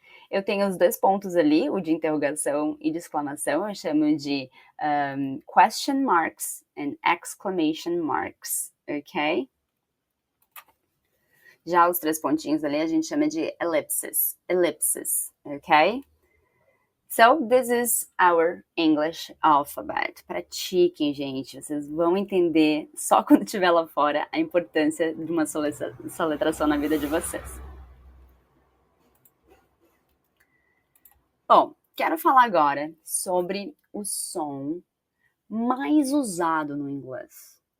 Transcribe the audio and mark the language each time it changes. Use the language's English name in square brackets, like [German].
[Portuguese] Eu tenho os dois pontos ali, o de interrogação e de exclamação, eu chamo de [English] question marks and exclamation marks, [Portuguese] ok? Já os três pontinhos ali a gente chama de ellipses, ok? [English] So, this is our English alphabet. [Portuguese] Pratiquem, gente, vocês vão entender só quando estiver lá fora a importância de uma soletração na vida de vocês. Bom, quero falar agora sobre o som mais usado no inglês.